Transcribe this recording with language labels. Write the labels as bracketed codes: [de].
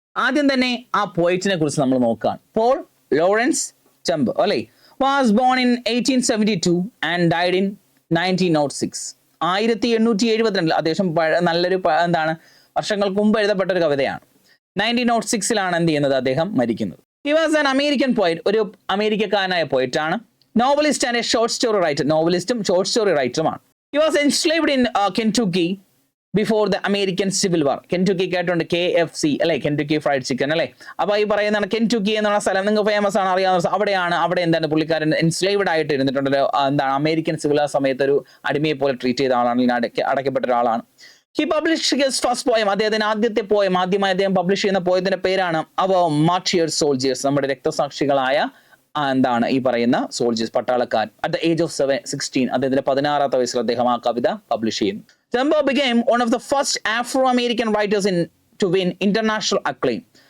[ml] ആദ്യം തന്നെ ആ പോയിറ്റിനെ കുറിച്ച് നമ്മൾ നോക്കുകയാണ്. പോൾ ലോറൻസ് ഡൻബർ അല്ലെ, [en] Was born in 1872 and died in 1906. [ml] 1872 അത്യാവശ്യം നല്ലൊരു വർഷങ്ങൾക്ക് മുമ്പ് എഴുതപ്പെട്ട ഒരു കവിതയാണ്. 1906 എന്ത് ചെയ്യുന്നത്, അദ്ദേഹം മരിക്കുന്നത്. [en] He was an American poet, [ml] ഒരു അമേരിക്കക്കാരനായ പോയിറ്റ് ആണ്. [en] novelist and a short story writer, [ml] നോവലിസ്റ്റും short story റൈറ്ററുമാണ്. [en] He was enslaved in Kentucky before the American Civil War. [ml] കെൻറ്റുക്കി കേട്ടുണ്ട്, KFC അല്ലെ, കെൻറ്റുക്കി ഫ്രൈഡ് ചിക്കൻ അല്ലെ. അപ്പൊ ഈ പറയുന്ന കെൻറ്റുക്കി എന്നുള്ള സ്ഥലം നിങ്ങൾക്ക് ഫേമസ് ആണ്, അറിയാവുന്ന അവിടെ പുള്ളിക്കാരൻ എൻസ്ലേവ്ഡ് ആയിട്ട് ഇരുന്നിട്ടുണ്ട്. അമേരിക്കൻ സിവിൽ വാർ സമയത്ത് ഒരു അടിമയെ പോലെ ട്രീറ്റ് ചെയ്ത ആളാണ്, അടയ്ക്കപ്പെട്ട ഒരാളാണ്. [en] He published his first poem. [ml] അദ്ദേഹത്തിന് ആദ്യത്തെ പോയം, ആദ്യമായി അദ്ദേഹം പബ്ലിഷ് ചെയ്യുന്ന പോയത്തിന്റെ പേരാണ് Our Martyred Soldiers, നമ്മുടെ രക്തസാക്ഷികളായ ഈ പറയുന്ന സോൾജേഴ്സ്, പട്ടാളക്കാർ. [en] at the age of 16, [ml] അദ്ദേഹത്തിന്റെ 16ാമത്തെ വയസ്സിൽ അദ്ദേഹം ആ കവിത പബ്ലിഷ് ചെയ്യുന്നു. [en] Dunbar became one of the first Afro-American writers to win international acclaim.